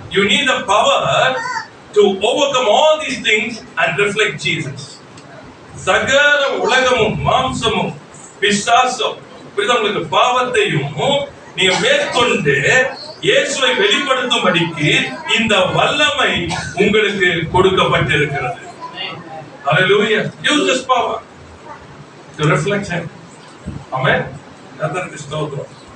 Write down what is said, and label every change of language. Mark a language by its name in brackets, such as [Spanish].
[English] You need the power to overcome all these things and reflect Jesus. [Tamil] சகல உலகமும் மாம்சமும் பிசாசும் உங்களுக்கு பாவத்தையும் நீங்க மேற்கொண்டு இயேசுவை வெளிப்படுத்தும்படிக்கு இந்த வல்லமை உங்களுக்கு கொடுக்கப்பட்டிருக்கிறது. Hallelujah. [English] Use this power to reflect Him. Amen. [Tamil] கர்த்தருக்கு ஸ்தோத்திரம்.